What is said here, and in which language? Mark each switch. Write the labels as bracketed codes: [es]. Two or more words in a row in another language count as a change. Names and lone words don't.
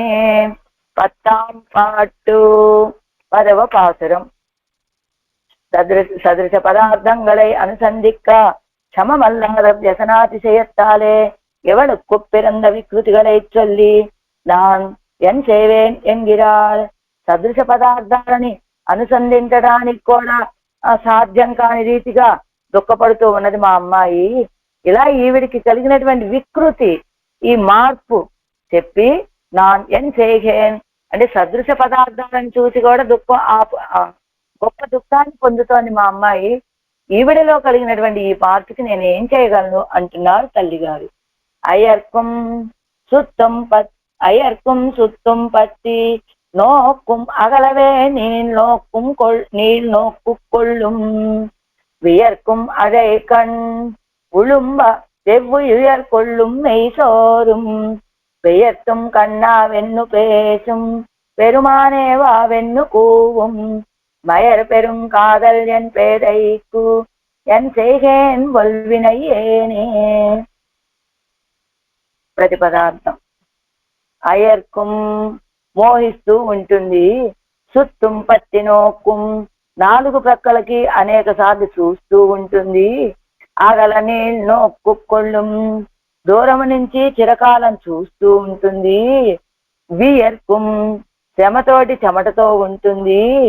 [ta] 10ஆம் பாட்டு 10వ பாசுரம். சதிருஷ பதார்த்தங்களை அனுசந்திக்க சமமல்லாத வியசனாதிசயத்தாலே எவனுக்கு பிறந்த விக்ருதிகளை சொல்லி நான் என் செய்வேன் என்கிறாள். [te] సదృశ పదార్థాలని అనుసంధించడానికి కూడా సాధ్యం కాని రీతిగా దుఃఖపడుతూ ఉన్నది మా అమ్మాయి. ఇలా ఈవిడికి కలిగినటువంటి వికృతి, ఈ మార్పు చెప్పి [ta] நான் என் செய்கேன் [te] అంటే సదృశ పదార్థాలను చూసి కూడా గొప్ప దుఃఖాన్ని పొందుతోంది మా అమ్మాయి. ఈవిడలో కలిగినటువంటి ఈ మార్పుకి నేను ఏం చేయగలను అంటున్నారు తల్లిగారు. [ta] அயர்க்கும் சுற்றும் பற்றி நோக்கும் அகலவே நீள் நோக்கு கொள்ளும் வியர்க்கும் அழை கண் உளும்ப செவ்வுயர் கொள்ளும் மெய்சோரும் பெயர்த்தும் கண்ணாவென்னு பேசும் பெருமானேவாவென்னு கூவும் மயர் பெரும் காதல் என் பேதைக்கு என் செய்கேன் வல்வினை ஏனே. [te] ప్రతిపదార్థం. అయర్కుం మోహిస్తూ ఉంటుంది, [ta] சுற்றும் பற்றி நோக்கும் [te] 4 ప్రక్కలకి అనేక సార్లు చూస్తూ ఉంటుంది, [ta] அகலவே நீள் நோக்கு கொள்ளும் [te] దూరం నుంచి చిరకాలం చూస్తూ ఉంటుంది, వియర్కుం శ్రమతోటి చెమటతో ఉంటుంది,